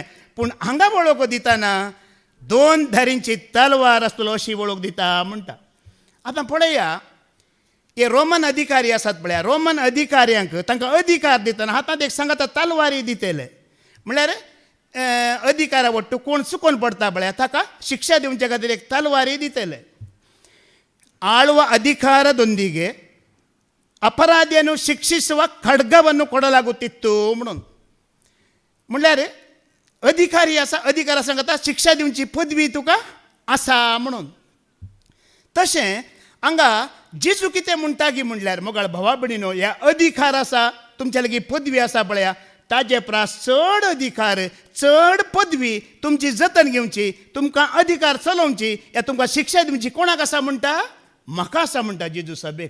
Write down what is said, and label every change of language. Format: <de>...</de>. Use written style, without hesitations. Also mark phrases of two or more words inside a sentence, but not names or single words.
<kok>पूण हांगा वळख दितना 2 धारींची तलवार आसतलो अशी वळख दिता म्हणटा. आतां पळया, हे रोमन अधिकारी आसात पळया, रोमन अधिकाऱ्यांक तांकां अधिकार दितना हातांत एक सांगात तलवारी दितेले. म्हळ्यार अधिकारा वट्ट कोण चुकोवन पडटा पळया ताका शिक्षा दिवचे खातीर एक तलवारी दितेले.</kok> <kn>ಆಳುವ ಅಧಿಕಾರದೊಂದಿಗೆ ಅಪರಾಧಿಯನ್ನು ಶಿಕ್ಷಿಸುವ ಖಡ್ಗವನ್ನು ಕೊಡಲಾಗುತ್ತಿತ್ತು म्हणून.</kn> <kok>म्हणल्यार अधिकारी आसा, अधिकारा सांगता शिक्षा दिवची पदवी तुका आसा म्हणून. तशें हांगा जेजू कितें म्हणटा की म्हणल्यार मोगाळ भावा भयणीनो, ह्या अधिकार आसा, तुमच्या लागीं पदवी आसा पळया, ताजे प्रास चड अधिकार, चड पदवी तुमची जतन घेवची, तुमकां अधिकार चलोवची, ह्या तुमकां शिक्षा दिवची कोणाक आसा म्हणटा, म्हाका आसा म्हणटा जेजू सभेक.</kok>